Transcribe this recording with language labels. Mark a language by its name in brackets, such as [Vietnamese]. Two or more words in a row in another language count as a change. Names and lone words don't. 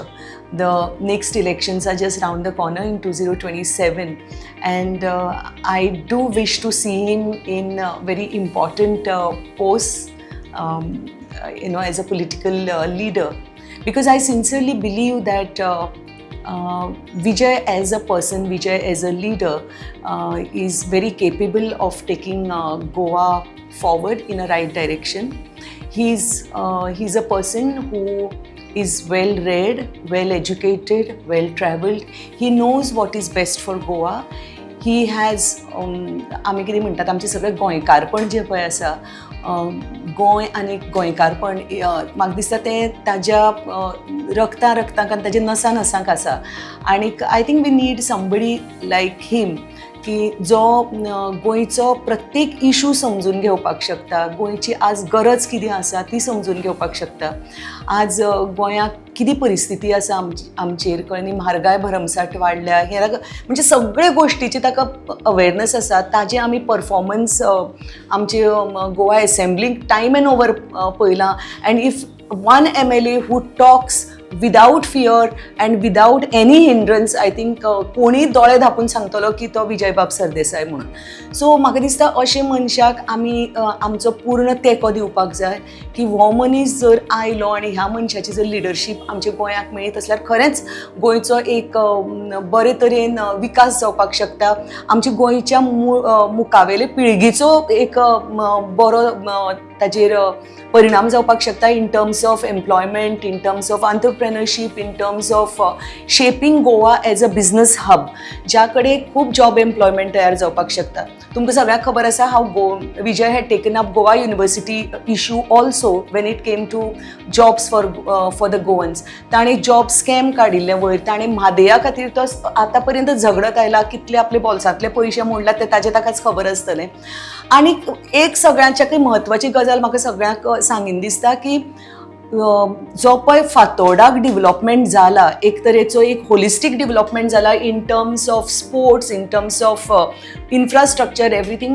[English] The next elections are just around the corner in 2027, and I do wish to see him in very important posts, as a political leader, because I sincerely believe that Vijay as a person, Vijay as a leader is very capable of taking Goa forward in a right direction. He's a person who is well read, well educated, well travelled. He knows what is best for Goa. He has [Konkani] आमी कितें म्हणटात आमचें सगळें गोंयकारपण जें पळय आसा, गोंय आनी गोंयकारपण म्हाका दिसता तें ताज्या रक्तांत आनी ताज्या नसांक आसा. आनीक [English] I think we need somebody like him [Konkani] की जो गोंयचो प्रत्येक इशू समजून घेवपाक शकता, गोंयची आज गरज कितें आसा ती समजून घेवपाक शकता. आज गोंयाक कितें परिस्थिती आसा आमचेर कळनी, म्हारगाय भरमसाट वाडल्या, हे म्हणजे सगळे गोश्टीची ताका अवेरनस आसा. ताजे आमी परफॉर्मन्स आमचे गोवा एसेंब्लीक [English] time and over [Konkani] पळयलां. [English] And if one MLA who talks without fear and without any hindrance, I think [Konkani] कोणी दोळे धापून सांगतलो की तो विजय बाब सरदेसाय म्हणून. सो म्हाका दिसता अशे मनशाक आमी आमचो पूर्ण तेंको दिवपाक जाय की हो मनीस जर आयलो आनी ह्या मनशाची जर लिडरशीप आमच्या गोंयाक मेळत असल्यार खरेंच गोंयचो एक बरे तरेन विकास जावपाक शकता. आमच्या गोंयच्या मुखावेले पिळगेचो एक बरो ताजेर परिणाम जावपाक शकता [English] in terms of employment, in terms of entrepreneurship, in terms of shaping Goa as a business hub, [Konkani] ज्या कडेन खूब [English] job employment [Konkani] तयार जावपाक शकता. तुमकां सगळ्यांक खबर आसा हाव विजय [English] had taken up Goa University issue also when it came to jobs for the Goans. [Konkani] ताणें जॉब स्कॅम काडिल्ले वयर, ताणें म्हादया खातीर तो आतां पर्यंत झगडत आयला, कितले आपले बॉल्सांतले पयशे मोडलात ते ताजें ताकाच खबर आसतलें. आनी एक सगळ्यांच्याकय म्हत्वाची गजाल म्हाका सगळ्यांक सांगीन दिसता की जो पळय फातोर्डाक डिवलॉपमेंट जाला, एक तरेचो एक [English] holistic development [Konkani] जाला [English] in terms of sports, in terms of infrastructure, everything.